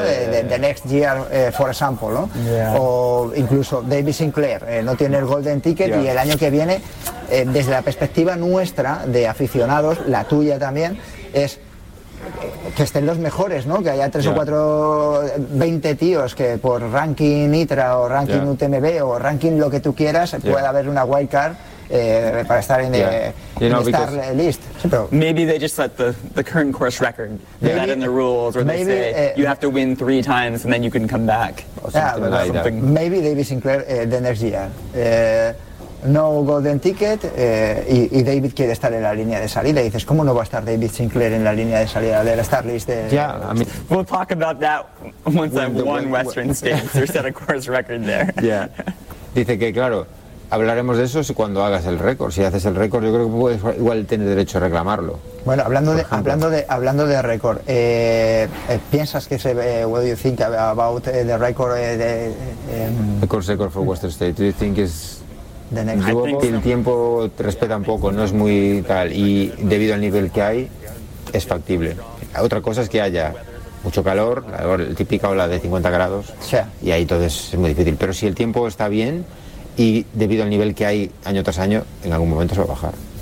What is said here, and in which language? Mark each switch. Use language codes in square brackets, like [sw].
[es] De [en] next year, for example, [es] ¿no? O incluso David Sinclair no tiene el golden ticket y el año que viene, desde la perspectiva nuestra de aficionados, la tuya también, es que estén los mejores, ¿no? Que haya 3 o 4, 20 tíos que por ranking ITRA o ranking UTMB o ranking lo que tú quieras pueda haber una wild card para estar en Star List. [en] Maybe they just set the current course record. They're not in the rules where maybe, they say you have to win 3 times and then you can come back. Maybe David Sinclair the next year. [es] No golden ticket y David quiere estar en la línea de salida. Y dices, ¿cómo no va a estar David Sinclair en la línea de salida de la Star List? [en] We'll talk about that once I've won Western States or set a course record there. [es] Dice que, claro, hablaremos de eso cuando hagas el récord. Si haces el récord, yo creo que puedes, igual tienes derecho a reclamarlo. Bueno, hablando de récord, ¿piensas que se [en] what do you think about the record? The course record for Western States. Do you think it's... [es] Yo creo que el tiempo respeta un poco, no es muy tal, y debido al nivel que hay, es factible. La otra cosa es que haya mucho calor, la típica ola de 50 grados, y ahí todo es muy difícil. Pero si el tiempo está bien, y debido al nivel que hay año tras año, en algún momento se va a bajar.